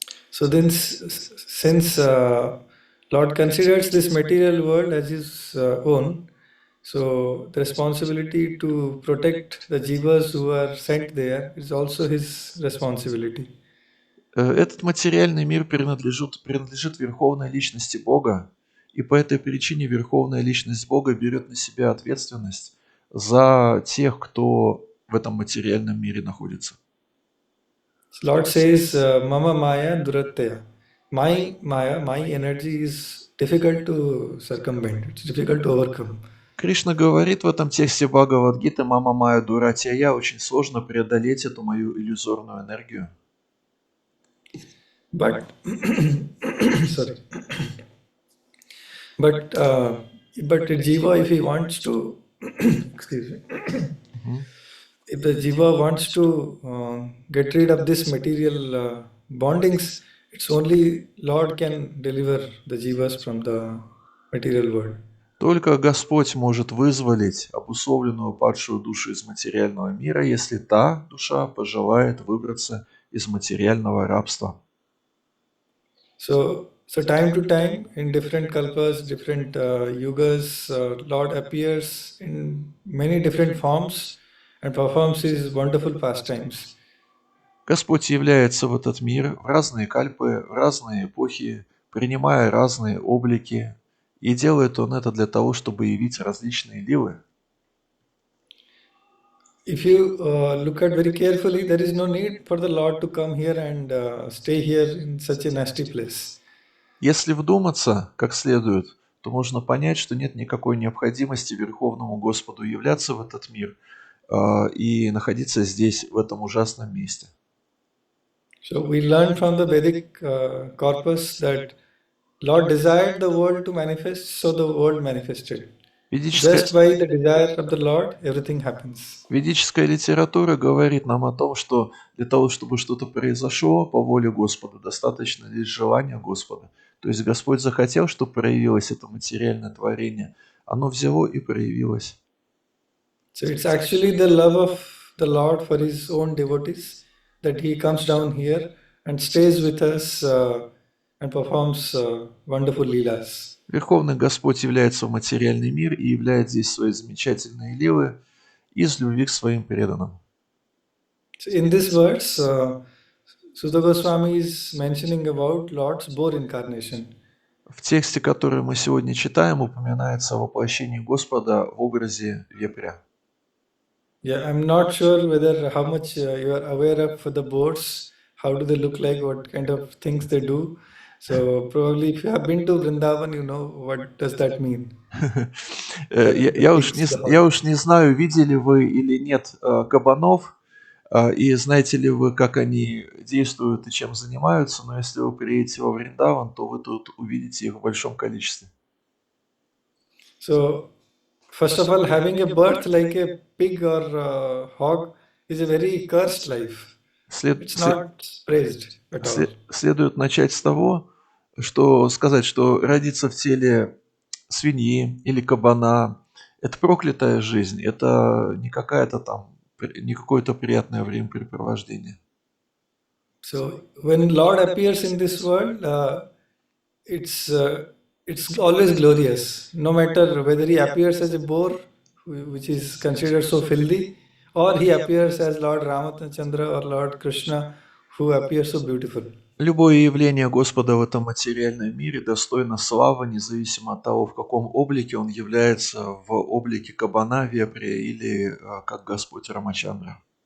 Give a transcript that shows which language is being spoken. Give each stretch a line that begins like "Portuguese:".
English: So then, since Lord considers this material world as his own, so the responsibility to protect the jivas who are sent there is also his responsibility.
Russian: Этот материальный мир принадлежит Верховной Личности Бога, и по этой причине Верховная Личность Бога берет на себя ответственность за тех, кто в этом материальном мире находится.
Sanskrit: Lord says, Mama Maya Duratya.
English: My Maya, my energy is difficult to circumvent, it's difficult to overcome.
Russian: Кришна говорит в этом тексте Бхагавад-гиты
Sanskrit: «Мама Майя Дуратья»,
Russian: очень сложно преодолеть эту мою иллюзорную энергию.
English: But, sorry. But the jiva, if he wants to, excuse me, if the jiva wants to get rid of this material bondings, it's only Lord can deliver the jivas from the material world.
Russian: Только Господь может вызволить обусловленную падшую душу из материального мира, если та душа пожелает выбраться из материального рабства.
English: So time to time, in different kalpas, different yugas, Lord appears in many different forms and performs his wonderful pastimes.
Russian: Господь является в этот мир в разные кальпы, в разные эпохи, принимая разные облики, и делает Он это для того, чтобы явить различные лилы.
English: If you look at very carefully, there is no need for the Lord to come here and stay here in such a nasty place.
Russian: Если вдуматься как следует, то можно понять, что нет никакой необходимости Верховному Господу являться в этот мир и находиться здесь, в этом ужасном месте.
English: So we learn from the Vedic corpus that Lord desired the world to manifest, so the world manifested. Just by the desire of the Lord, everything happens.
Russian: Ведическая литература говорит нам о том, что для того, чтобы что-то произошло по воле Господа, достаточно лишь желания Господа. То есть Господь захотел, чтобы проявилось это материальное творение. Оно взяло и проявилось.
English: So it's actually the love of the Lord for His own devotees that He comes down here and stays with us and performs wonderful leelas.
Russian: Верховный Господь является в материальный мир и являет здесь свои замечательные лилы из любви к своим преданным.
English: So in this verse, Sutta Goswami is mentioning about Lord's boar incarnation.
Russian: В тексте, который мы сегодня читаем, упоминается о воплощении Господа в образе вепря.
English: Yeah, I'm not sure whether how much you are aware of the boars, how do they look like, what kind of things they do. So probably if you have been to Vrindavan, you know what does that mean.
Russian: Я уж не знаю, видели вы или нет кабанов, и знаете ли вы, как они действуют и чем занимаются, но если вы приедете во Вриндаван, то вы тут увидите их в большом количестве.
English: So first of all, having a birth like a pig or a hog is a very cursed life. It's not praised at all.
Russian: Следует начать с того, что сказать, что родиться в теле свиньи или кабана – это проклятая жизнь, это не какая-то там, не какое-то приятное времяпрепровождение.
English: So when Lord appears in this world, it's always glorious. No matter whether he appears as a boar, which is considered so filthy, or he appears as Lord Ramachandra or Lord Krishna, who appears so beautiful.
Russian: Любое явление Господа в этом материальном мире достойно славы, независимо от того, в каком облике он является, в облике кабана, вепря или как Господь Рамачандра.